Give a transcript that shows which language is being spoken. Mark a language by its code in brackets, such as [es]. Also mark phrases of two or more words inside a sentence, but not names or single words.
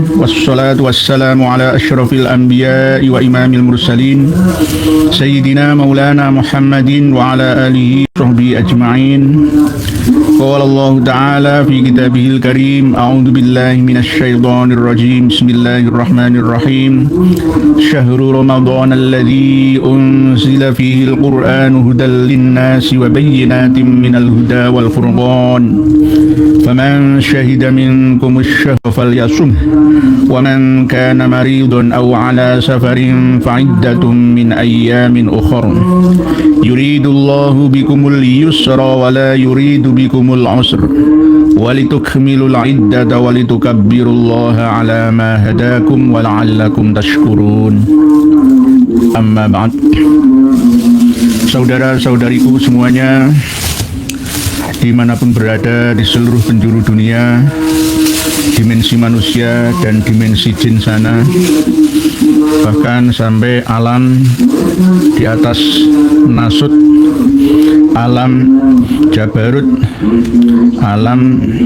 [ar] والصلاة والسلام على أشرف الأنبياء وإمام المرسلين سيدنا مولانا محمد وعلى آله وصحبه أجمعين. قال الله تعالى في كتابه الكريم. أعوذ بالله من الشيطان الرجيم. بسم الله الرحمن الرحيم. شهر رمضان الذي أنزل فيه القرآن هدى للناس وبينات من الهدى والفرقان. فمن شهد منكم الشهر فليصم ومن كان مريضا أو على سفر فعدة من أيام أخر. يريد الله بكم اليسر ولا يريد بكم العسر ولتكملوا العدة ولتكبروا الله على ما هداكم ولعلكم تشكرون. أما بعد. [id] Saudara-saudariku semuanya, dimanapun berada di seluruh penjuru dunia, dimensi manusia dan dimensi jin sana, bahkan sampai alam di atas Nasut, alam Jabarut, alam